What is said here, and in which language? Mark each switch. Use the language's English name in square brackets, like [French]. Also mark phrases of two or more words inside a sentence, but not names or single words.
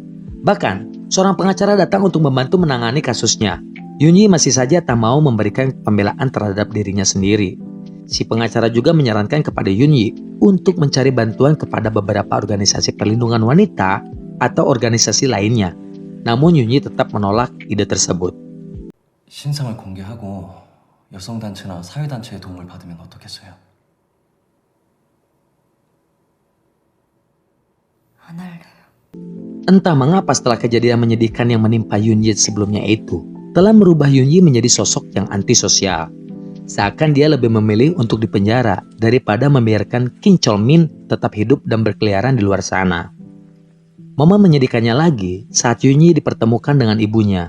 [Indonesian] Bahkan, seorang pengacara datang untuk membantu menangani kasusnya. Yoon Yi masih saja tak mau memberikan pembelaan terhadap dirinya sendiri. Si pengacara juga menyarankan kepada Yoon Yi untuk mencari bantuan kepada beberapa organisasi perlindungan wanita atau organisasi lainnya. Namun Yoon Yi tetap menolak ide tersebut. [Korean] 신상을 공개하고 여성단체나 사회단체의 도움을 받으면 어떻겠어요? 안 할래요. [Indonesian] Entah mengapa setelah kejadian menyedihkan yang menimpa Yoon Yi sebelumnya itu, telah merubah Yoon Yi menjadi sosok yang antisosial. Seakan dia lebih memilih untuk dipenjara daripada membiarkan Kim Chol Min tetap hidup dan berkeliaran di luar sana. Momen menyedihkannya lagi saat Yoon Yi dipertemukan dengan ibunya.